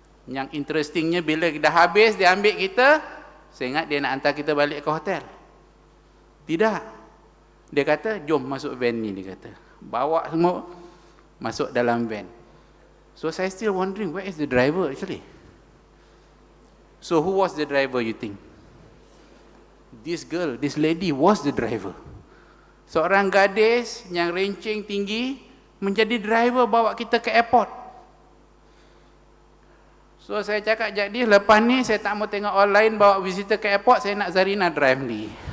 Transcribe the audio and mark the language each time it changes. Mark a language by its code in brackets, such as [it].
[ms] Yang interestingnya bila dah habis dia ambil kita, saya ingat dia nak hantar kita balik ke hotel. Tidak. Dia kata, jom masuk van ni, dia kata. Bawa semua masuk dalam van. [en] So saya still wondering, where is the driver actually? So who was the driver you think? This girl, this lady was the driver. [ms] Seorang gadis yang rencing tinggi menjadi driver bawa kita ke airport. So saya cakap, jadi lepas ni saya tak mau tengok orang lain bawa visitor ke airport, saya nak Zarina drive ni.